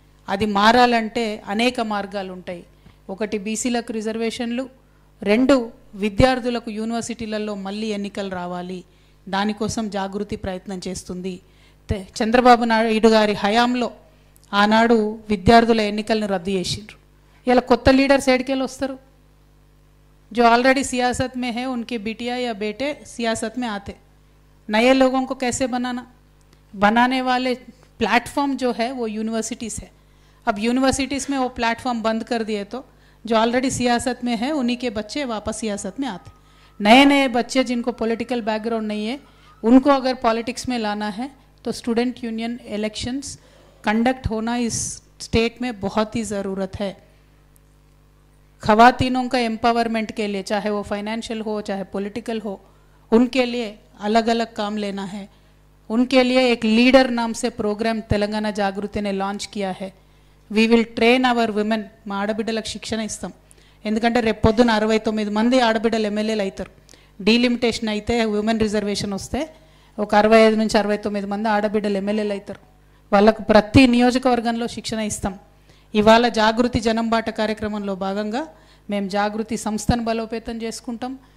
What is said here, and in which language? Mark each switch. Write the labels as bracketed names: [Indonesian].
[Telugu] అది మారాలంటే అనేక మార్గాలు ఉంటాయి. ఒకటి బీసీలకు రిజర్వేషన్లు, 2 విద్యార్థులకు యూనివర్సిటీలలో మళ్ళీ ఎన్నికలు రావాలి. దానికోసం జాగృతి ప్రయత్నం చేస్తుంది. చంద్రబాబు నాయుడు గారి హయాంలో ఆనాడు విద్యార్థుల ఎన్నికలను రద్దు చేసిండ్రు. ఇలా కొత్త లీడర్స్ ఏడికెళ్ళి వస్తారు? [Hindi] जो ऑलरेडी सियासत में है उनके बिटिया या बेटे सियासत में आते, नए लोगों को कैसे बनाने वाले प्लेटफॉर्म जो है वो यूनिवर्सिटीज़ है. अब यूनिवर्सिटीज़ में वो प्लेटफॉर्म बंद कर दिए तो जो ऑलरेडी सियासत में है उन्हीं के बच्चे वापस सियासत में आते. नए नए बच्चे जिनको पॉलिटिकल बैकग्राउंड नहीं है उनको अगर पॉलिटिक्स में लाना है तो स्टूडेंट यूनियन इलेक्शंस कंडक्ट होना इस स्टेट में बहुत ही ज़रूरत है. ख़वातीनों का एम्पावरमेंट के लिए, चाहे वो फाइनेंशियल हो चाहे पॉलिटिकल हो, उनके लिए अलग अलग काम लेना है. उनके लिए एक लीडर नाम से प्रोग्राम तेलंगाना जागृति ने लॉन्च किया है. [English] We will train our women. [Telugu] మా ఆడబిడ్డలకు శిక్షణ ఇస్తాం. ఎందుకంటే రేపు పొద్దున 69 మంది ఆడబిడ్డలు ఎమ్మెల్యేలు అవుతారు. డీలిమిటేషన్ అయితే ఉమెన్ రిజర్వేషన్ వస్తే ఒక 65 నుంచి 69 మంది ఆడబిడ్డలు ఎమ్మెల్యేలు అవుతారు. వాళ్ళకు ప్రతి నియోజకవర్గంలో శిక్షణ ఇస్తాం. ఇవాళ జాగృతి జనంబాట కార్యక్రమంలో భాగంగా మేము జాగృతి సంస్థను బలోపేతం చేసుకుంటాం.